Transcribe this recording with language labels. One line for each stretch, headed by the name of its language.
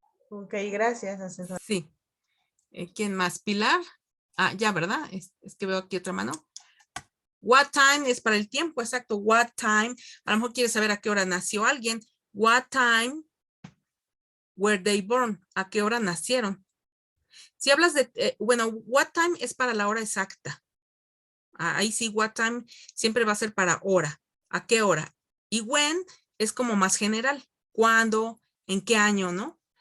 Spanish: Ok, gracias, asesor. Sí. ¿Quién más? Pilar. Ah, ya, ¿verdad? Es que veo aquí otra mano. What time es para el tiempo, exacto. What time. A lo mejor quieres saber a qué hora nació alguien.
English: What time were they born?
Spanish: ¿A qué hora nacieron? Si hablas de, bueno, what time es para la hora exacta. Ahí sí, what time siempre va a ser para hora. ¿A qué hora? Y when es como más general. ¿Cuándo? ¿En qué año, no?